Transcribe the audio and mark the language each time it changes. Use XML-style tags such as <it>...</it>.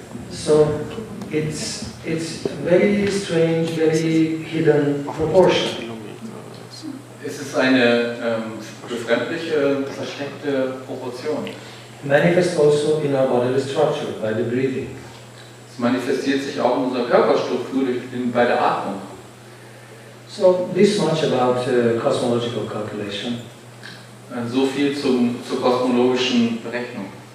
<en>So it's very strange, very hidden proportion.</en> <de>Es ist eine befremdliche, versteckte Proportion.</de> <en>Manifests also in our bodily structure by the breathing.</en> <de>Es manifestiert sich auch in unserer Körperstruktur bei der Atmung.</de> <en>So this much about cosmological calculation.</en> <de>So viel zur kosmologischen Berechnung.</de>